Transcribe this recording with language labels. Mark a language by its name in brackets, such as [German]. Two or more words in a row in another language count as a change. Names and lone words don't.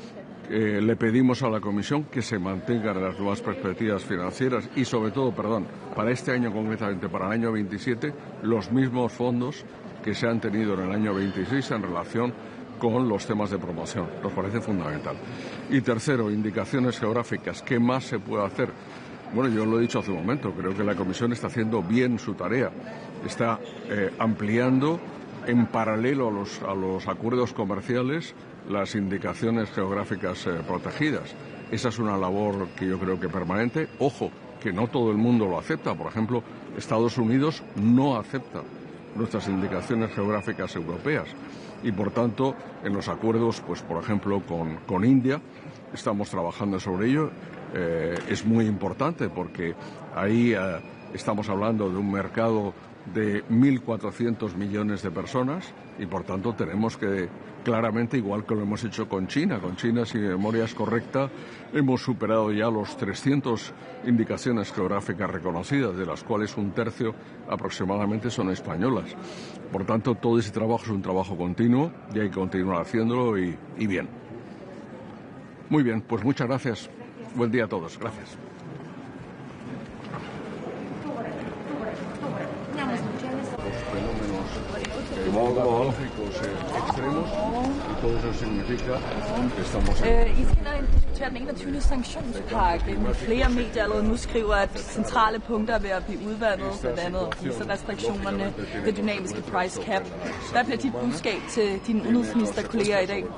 [Spanish] Le pedimos a la Comisión que se mantengan las nuevas perspectivas financieras y sobre todo, para este año concretamente, para el año 27, los mismos fondos que se han tenido en el año 26 en relación con los temas de promoción. Nos parece fundamental. Y tercero, indicaciones geográficas. ¿Qué más se puede hacer? Bueno, yo lo he dicho hace un momento, creo que la Comisión está haciendo bien su tarea. Está ampliando en paralelo a los acuerdos comerciales las indicaciones geográficas protegidas. Esa es una labor que yo creo que permanente. Ojo, que no todo el mundo lo acepta. Por ejemplo, Estados Unidos no acepta nuestras indicaciones geográficas europeas. Y por tanto, en los acuerdos, pues por ejemplo, con India, estamos trabajando sobre ello. Es muy importante porque ahí estamos hablando de un mercado de 1.400 millones de personas y por tanto tenemos que claramente, igual que lo hemos hecho con China, si mi memoria es correcta, hemos superado ya los 300 indicaciones geográficas reconocidas, de las cuales un tercio aproximadamente son españolas. Por tanto, todo ese trabajo es un trabajo continuo y hay que continuar haciéndolo y bien. Muy bien, pues muchas gracias. Buen día a todos. Gracias. Los fenómenos climatológicos extremos [Danish] I skal diskutere den 21. sanktionspakke. Flere medier allerede nu skriver, at centrale punkter er ved at blive udvandet, blandt andet restriktionerne, det dynamiske [English] price cap. [Danish] Hvad bliver dit budskab til dine udenrigsministerkolleger i dag?